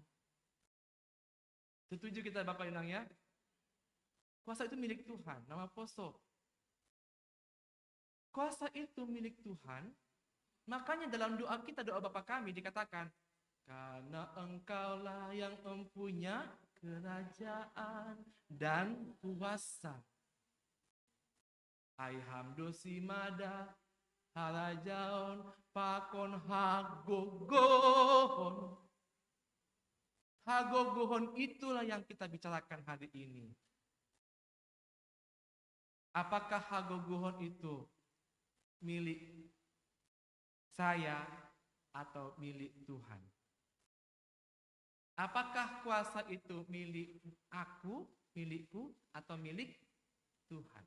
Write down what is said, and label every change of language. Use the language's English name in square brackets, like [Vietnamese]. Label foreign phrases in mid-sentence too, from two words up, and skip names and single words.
[Indonesian] Setuju kita Bapak Inang ya? Kuasa itu milik Tuhan, [Batak Simalungun] nama poso. [Indonesian] Kuasa itu milik Tuhan, makanya dalam doa kita, doa Bapa kami dikatakan, karena engkaulah yang mempunyai kerajaan dan kuasa. [Batak Simalungun] Ai hamdo simada harajaon pakon hagogohon. [Indonesian] Hagogohon itulah yang kita bicarakan hari ini. Apakah hagogohon itu milik saya atau milik Tuhan? Apakah kuasa itu milik aku, milikku, atau milik Tuhan?